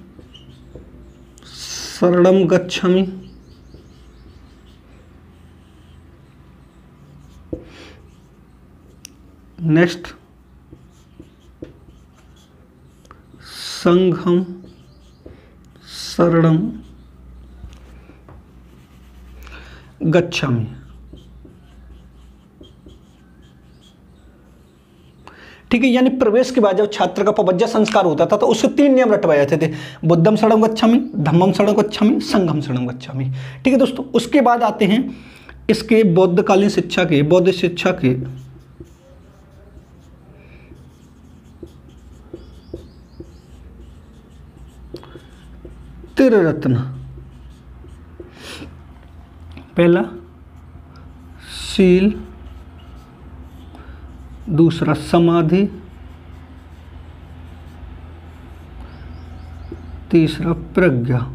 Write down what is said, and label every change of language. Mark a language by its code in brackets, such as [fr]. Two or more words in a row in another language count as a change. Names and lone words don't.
[pi] शरणं गच्छामि, नेक्स्ट संघं शरणं गच्छामि। [hi] ठीक है, यानी प्रवेश के बाद जब छात्र का पवज्जा संस्कार होता था तो उसके 3 नियम रटवाए जाते थे, [pi] बुद्धम शरणं गच्छामि, धम्मम शरणं गच्छामि, संघम शरणं गच्छामि। [hi] ठीक है दोस्तों, उसके बाद आते हैं इसके बौद्धकालीन शिक्षा के, बौद्ध शिक्षा के त्रिरत्न। पहला शील, दूसरा समाधि, तीसरा प्रज्ञा।